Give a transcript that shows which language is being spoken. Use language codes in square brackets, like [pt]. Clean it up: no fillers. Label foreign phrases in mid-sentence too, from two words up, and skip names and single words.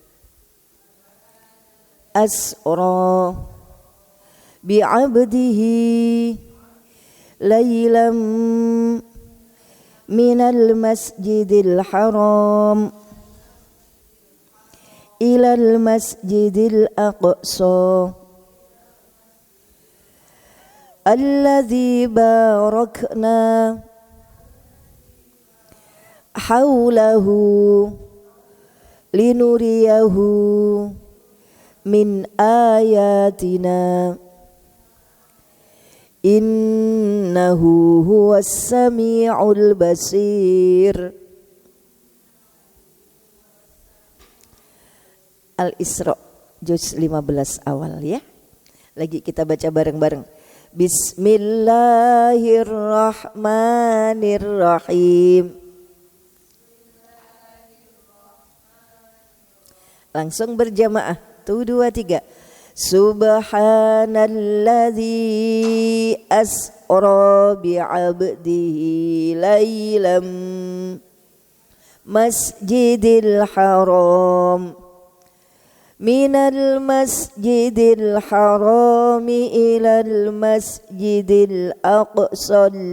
[ar] أسرى بعبده ليلا من المسجد الحرام إلى المسجد الأقصى الذي باركنا حوله لنريه من آياتنا إنه هو السميع البصير. [id] Al-Isra juz 15 awal ya. Lagi kita baca bareng-bareng. Bismillahirrahmanirrahim. Langsung berjamaah. [ar] 1, 2, 3. سبحان الذي أسرى بعبده ليلا المسجد الحرام من المسجد الحرام إلى المسجد الأقصى